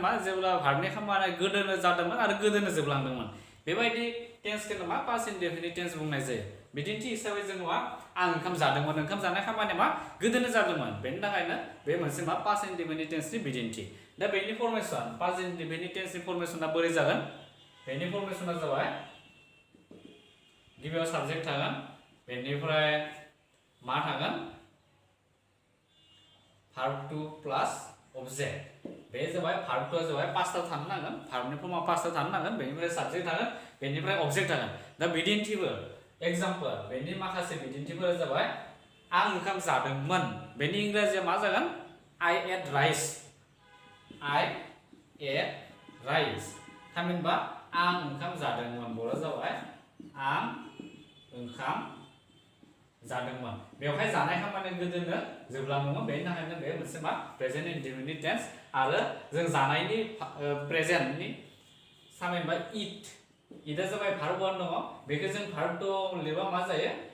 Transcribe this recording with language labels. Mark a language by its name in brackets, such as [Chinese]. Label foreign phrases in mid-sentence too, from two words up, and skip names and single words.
[Bodo] मा जेब्ला भारतनि खामानिया गोदोनो जादोंमोन आरो गोदोनो जोबलांदोंमोन बेबायदि टेन्सखौनो मा [English] past indefinite tense [Bodo] बुंनाय जायो बिदिन्थि हिसाबै जों मा आं ओंखाम जादोंमोन ओंखाम जानाय खामानिया मा गोदोनो जादोंमोन बेनि थाखायनो बे मोनसे मा [English] past indefinite tense [Bodo] बिदिन्थि दा बेनि फर्मेसन [English] past indefinite tense [Bodo] फर्मेसना बोरै जागोन बेनि फर्मेसना जाबाय गिबियाव साबजेक्ट थागोन बेनिफ्राय मा थागोन [English] verb to plus object [Bodo] बे जाबाय [English] verb to [Bodo] जाबाय पास्टआव थानो नांगोन verb नि फर्मआ पास्टआव थानो नांगोन बेनिफ्राय साबजेक्ट थागोन बेनिफ्राय ऑब्जेक्ट थागोन दा बिदिन्थिफोर एग्जांपल बेनि माखासे बिदिन्थिफोरा जाबाय आं ओंखाम जादोंमोन बेनि इंराजिया मा जागोन [English] I ate rice [Bodo] थामहिनबा आं ओंखाम जादोंमोन बर'आ जाबाय आं ओंखाम जादोंमोन बेवहाय जानाय खामानिया गोदोनो जोबलांदोंमोन बेनि थाखायनो बे मोनसे मा [English] present indefinite tense [Bodo] आरो जों जानायनि प्रेजेन्टनि थामहिनबा इटआ जाबाय verb 1 दङ बेखौ जों verb 2 लिरबा मा जायो